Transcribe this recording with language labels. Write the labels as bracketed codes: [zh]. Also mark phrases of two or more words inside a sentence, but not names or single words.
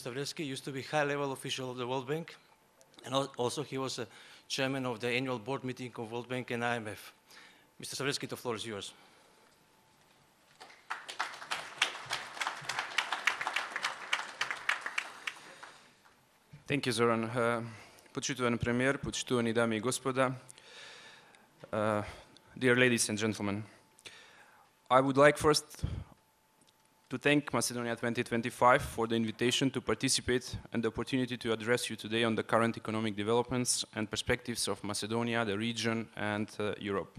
[en] Stavreski used to be high-level official of the World Bank, and also he was chairman of the annual board meeting of World Bank and IMF. Mr. Stavreski, the floor is yours. Thank you, Zoran. [mk] Почитуван премиер, почитувани дами и господа, [en] dear ladies and gentlemen, I would like first to thank Macedonia 2025 for the invitation to participate and the opportunity to address you today on the current economic developments and perspectives of Macedonia, the region, and Europe.